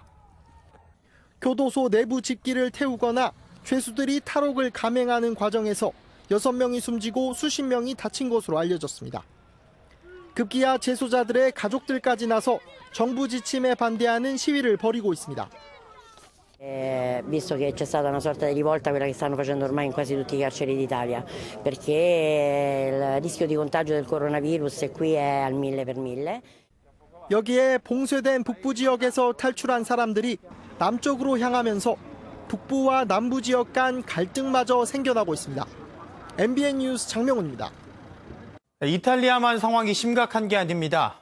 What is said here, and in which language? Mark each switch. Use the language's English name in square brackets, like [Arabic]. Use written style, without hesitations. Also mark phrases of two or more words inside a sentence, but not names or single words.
[Korean] 교도소 내부 집기를 태우거나 죄수들이 탈옥을 감행하는 과정에서 6명이 숨지고 수십 명이 다친 것으로 알려졌습니다. 급기야 재소자들의 가족들까지 나서 정부 지침에 반대하는 시위를 벌이고 있습니다. [Italian] Visto che c'è stata una sorta di rivolta, quella che stanno facendo ormai in quasi tutti i carceri d'Italia, perché il rischio di contagio del coronavirus qui è al 1000 per 1000. [Korean] 여기에 봉쇄된 북부 지역에서 탈출한 사람들이 남쪽으로 향하면서 북부와 남부 지역 간 갈등마저 생겨나고 있습니다. MBN 뉴스 장명훈입니다. 이탈리아만 상황이 심각한 게 아닙니다.